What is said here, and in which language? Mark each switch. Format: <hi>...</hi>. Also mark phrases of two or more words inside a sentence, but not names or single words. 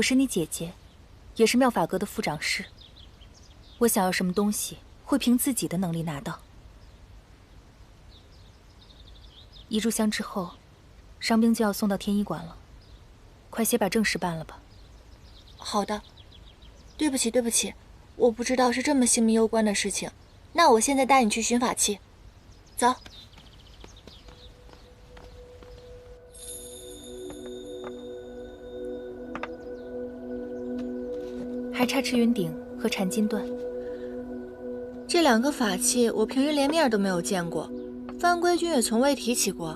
<zh>我是你姐姐，也是妙法閣的副掌事。我想要什麼東西，會憑自己的能力拿到。一炷香之後，傷兵就要送到天醫館了，快些把正事辦了吧。好的。對不起，對不起，我不知道是這麼性命攸關的事情。那我現在帶你去尋法器，走。還差赤雲鼎和纏金斷。這兩個法器我平日連面都沒有見過，番規君也從未提起過。</zh>